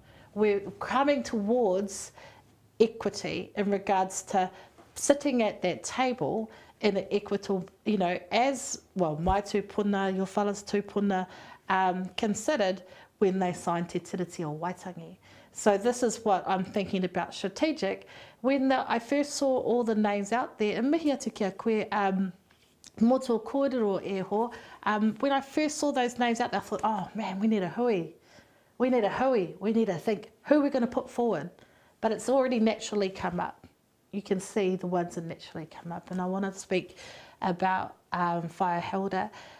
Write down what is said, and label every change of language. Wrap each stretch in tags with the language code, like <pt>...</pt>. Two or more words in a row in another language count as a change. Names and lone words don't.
<en>We're coming towards equity in regards to sitting at that table in an equitable, you know, as well, my tūpuna, your fellas tūpuna, considered when they signed Te Tiriti o Waitangi. So this is what I'm thinking about strategic. When I first saw all the names out there, and</en> <mi>mihi atu kia koe, mō tō kōrero e ho,</mi> <en>when I first saw those names out there, I thought, oh man, we need a hui. We need a hui. We need to think who we're going to put forward. But it's already naturally come up. You can see the ones that naturally come up. And I want to speak about Whaia Hilda.</en>